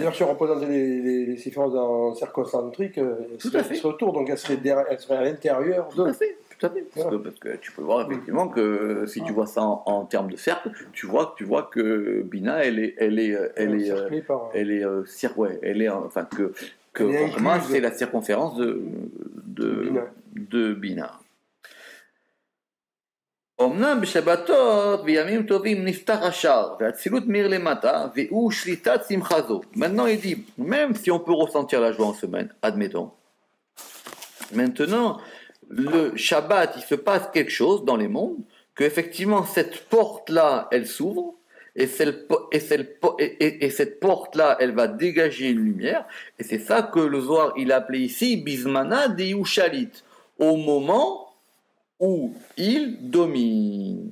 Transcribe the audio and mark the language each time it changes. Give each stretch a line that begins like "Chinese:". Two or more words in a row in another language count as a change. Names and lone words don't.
French: D'ailleurs, si on représentait les différences en cercle concentrique, elles seraient autour, donc elles seraient à l'intérieur. Tout à fait. Parce que tu peux voir effectivement que si tu vois ça en termes de cercle, tu vois que Bina, vraiment c'est la circonférence de Bina.
Hebrew: אמנם בשבתות וימים טובים נפתח השער והצילות מאיר למטה והוא שליטת שמחה זו.
French: Maintenant il dit, même si on peut ressentir la joie en semaine, admettons, maintenant le Shabbat, il se passe quelque chose dans les mondes, que effectivement cette porte-là, elle s'ouvre, et cette porte-là, elle va dégager une lumière, et c'est ça que le Zohar, il a appelé ici
Aramaic: בזמנא דאיהו שליט,
French: au moment où il domine.